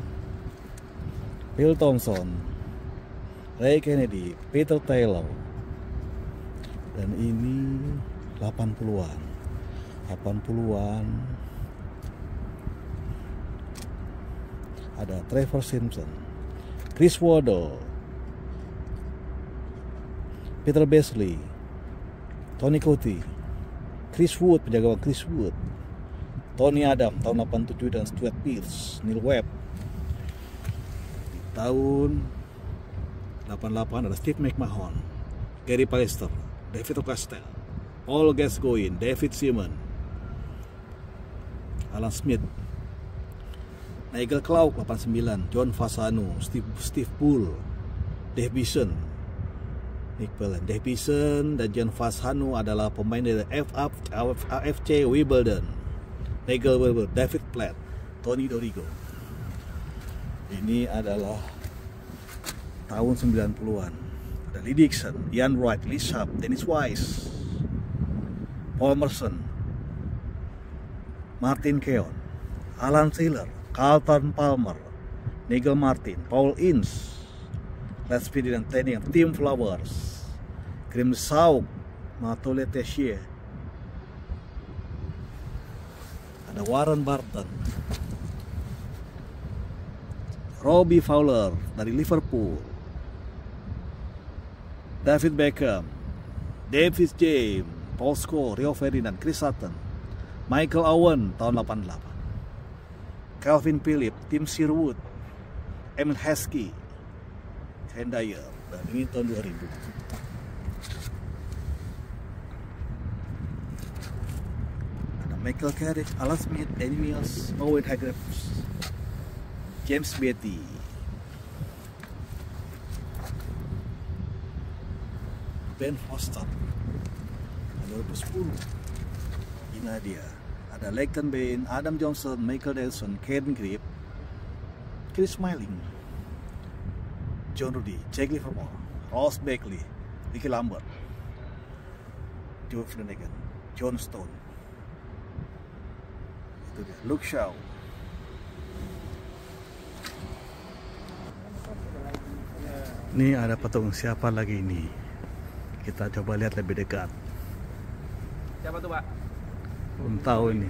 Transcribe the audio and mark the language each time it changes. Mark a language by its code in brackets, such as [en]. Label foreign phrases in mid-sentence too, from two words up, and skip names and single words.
[id] Bill Thompson, Ray Kennedy, Peter Taylor. Dan ini 80-an. 80-an. Ada Trevor Simpson, Chris Waddle, Peter Beasley, Tony Cottee, Chris Wood, penjaga gawang Chris Wood, Tony Adam tahun 87 dan Stuart Pearce, Neil Webb. Di tahun 88 ada Steve McMahon, Gary Pallister, David O'Castle, Paul Gascoigne, David Seaman, Alan Smith. Nigel Clough 89, John Fasano, Steve Bull, Dave Bison, Nick Pellen. Dave Bison dan John Fasano adalah pemain dari AFC Wimbledon. Nigel Wilbur, David Platt, Tony Dorigo. Ini adalah tahun 90-an. Ada Lee Dixon, Ian Wright, Lee Sharp, Dennis Wise, Paul Merson, Martin Keown, Alan Taylor, Carlton Palmer, Nigel Martin, Paul Ince, Les Speedy dan Tenning, Tim Flowers, Grim Sauk, Matole Tessier, ada Warren Barton, Robbie Fowler dari Liverpool, David Beckham, Davis James, Paul Scholes, Rio Ferdinand, Chris Sutton, Michael Owen tahun 88, Calvin Phillips, Tim Sherwood, Emil Heskey, Ken Dyer, dan ini tahun 2000. Ada Michael Carrick, Alan Smith, Danny Mills, Owen Hargreaves, James Beattie, Ben Foster, 2010. Ini dia. Ada Leighton Bain, Adam Johnson, Michael Nelson, Ken Grip, Chris Smalling, John Rudy, Jack Livermore, Ross Beckley, Ricky Lambert, Joe Flanagan, John Stone. Itu dia. Luke Shaw. Ini ada patung siapa lagi ini? Kita coba lihat lebih dekat. Siapa tuh, Pak? Belum tahu ini.